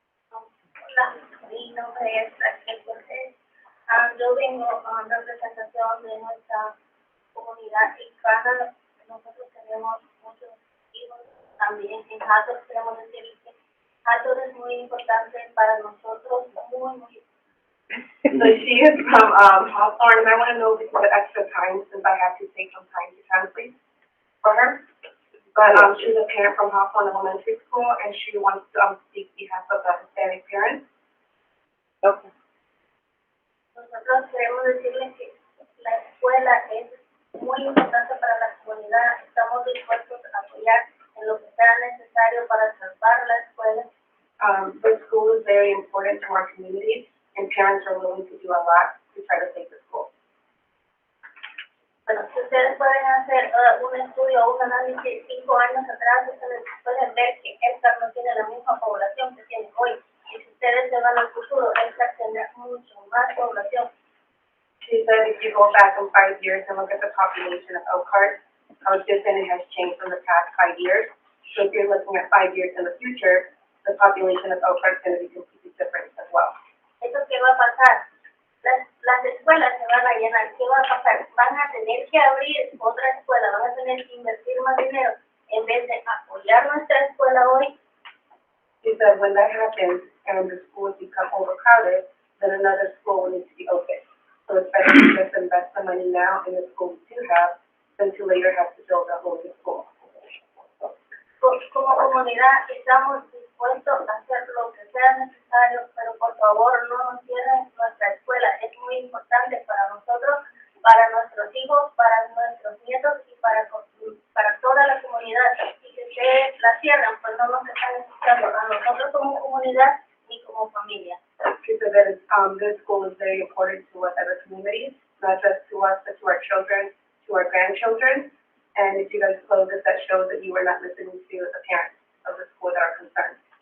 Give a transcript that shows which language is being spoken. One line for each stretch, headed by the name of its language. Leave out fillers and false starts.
Spanish: Hola, mi nombre es Raquel Cortés. Yo vengo en representación de nuestra comunidad hispana. Nosotros tenemos muchos hijos, también en Hawthorne queremos decir que Hawthorne es muy importante para nosotros, muy.
English: So she is from Hawthorne, and I want to know if you have extra time since I have to take some time to translate for her. But she's a parent from Hawthorne Elementary School, and she wants to speak on behalf of the Hispanic parents. Okay.
Spanish: Nosotros queremos decirles que la escuela es muy importante para la comunidad. Estamos dispuestos a apoyar en lo que sea necesario para salvar la escuela.
English: The school is very important to our community, and parents are willing to do a lot to try to save the school.
Spanish: Bueno, si ustedes pueden hacer un estudio o un análisis 5 años atrás, ustedes pueden ver que ESCAR no tiene la misma población que tiene hoy. Y si ustedes se van al futuro, ESCAR tendrá mucho más población.
English: She said if you go back in 5 years and look at the population of Elkhart, how different it has changed in the past 5 years. So if you're looking at 5 years in the future, the population of Elkhart is going to be completely different as well.
Spanish: ¿Eso qué va a pasar? Las escuelas se van a llenar. ¿Qué va a pasar? Van a tener que abrir otra escuela, van a tener que invertir más dinero en vez de apoyar nuestra escuela hoy.
English: She said when that happens and the schools become overcrowded, then another school will need to be open. So it's better to just invest the money now in the school we do have than to later have to build a whole new school.
Spanish: Como comunidad estamos dispuestos a hacer lo que sea necesario, pero por favor no nos cierren nuestra escuela. Es muy importante para nosotros, para nuestros hijos, para nuestros nietos y para toda la comunidad. Y que ustedes la cierran, pues no nos están escuchando a nosotros como comunidad ni como familia.
English: She said that this school is very important to us as a community, not just to us, but to our children, to our grandchildren. And if you guys close it, that shows that you are not listening to the parents of the school that are concerned.